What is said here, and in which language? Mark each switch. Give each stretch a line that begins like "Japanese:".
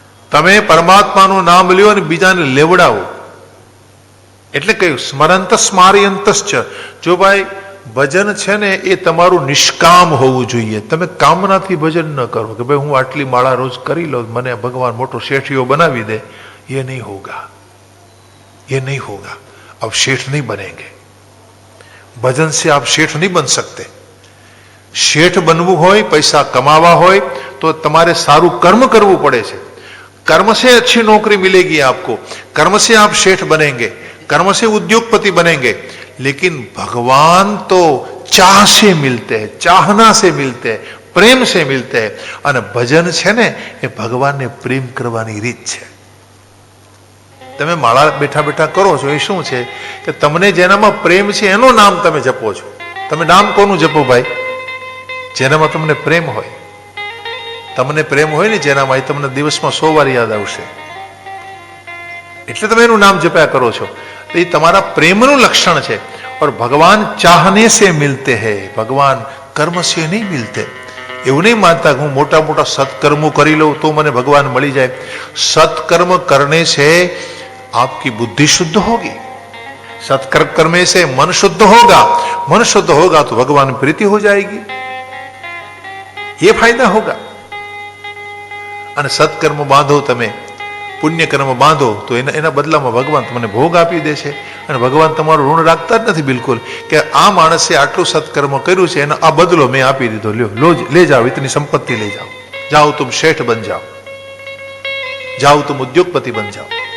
Gujarati: તમે પરમાત્માનું નામ લ્યો અને બીજાને લેવડાવો. એટલે કહ્યું સ્મરંત સ્મારયંતશ્ચ. જો ભાઈ ભજન છે ને એ તમારું નિષ્કામ હોવું જોઈએ. તમે કામનાથી ભજન ન કરો કે ભાઈ હું આટલી માળા રોજ કરી લઉં, મને ભગવાન મોટો શેઠિયો બનાવી દે.
Hindi: ये नहीं होगा, ये नहीं होगा. अब शेठ नहीं बनेंगे. भजन से आप शेठ नहीं बन सकते.
Gujarati: शेठ बनવું હોય, પૈસા કમાવા હોય તો તમારે સારું કર્મ કરવું પડે છે.
Hindi: कर्म से अच्छी नौकरी मिलेगी आपको, कर्म से आप शेठ बनेंगे, कर्म से उद्योगपति बनेंगे. लेकिन भगवान तो चाह से मिलते हैं, चाहना से मिलते हैं, प्रेम से मिलते हैं.
Gujarati: અને ભજન છે ને એ ભગવાનને પ્રેમ કરવાની રીત છે. તમે માળા બેઠા બેઠા કરો છો એ શું છે કે તમને જેનામાં પ્રેમ છે એનું નામ તમે જપો છો. તમે નામ કોનું જપો ભાઈ? જેનામાં તમને પ્રેમ હોય. તમને પ્રેમ હોય ને જેનામાં, એ તમને દિવસમાં 100 વાર યાદ આવશે. એટલે તમે એનું નામ જપ્યા કરો છો. એ તમારા પ્રેમનું લક્ષણ છે.
Hindi: और भगवान चाहने से मिलते हैं, भगवान कर्म से नहीं मिलते.
Gujarati: એવું નહીં માનતા કે હું મોટા મોટા સત્કર્મો કરી લઉં તો મને ભગવાન મળી જાય.
Hindi: सत्कर्म करने से आपकी बुद्धि शुद्ध होगी. सत्कर्म करने से मन शुद्ध होगा. मन शुद्ध होगा तो भगवान प्रीति हो जाएगी. ये फायदा होगा.
Gujarati: અને સત્કર્મ બાંધો, તમે પુણ્યકર્મ બાંધો તો એના બદલામાં ભગવાન તમને ભોગ આપી દે છે. અને ભગવાન તમારું ઋણ રાખતા જ નથી બિલકુલ, કે આ માણસે આટલું સત્કર્મ કર્યું છે એનો આ બદલો મેં આપી દીધો, લ્યો
Hindi: ले जाओ, इतनी संपत्ति ले जाओ, जाओ तुम शेठ बन जाओ, जाओ तुम उद्योगपति बन जाओ.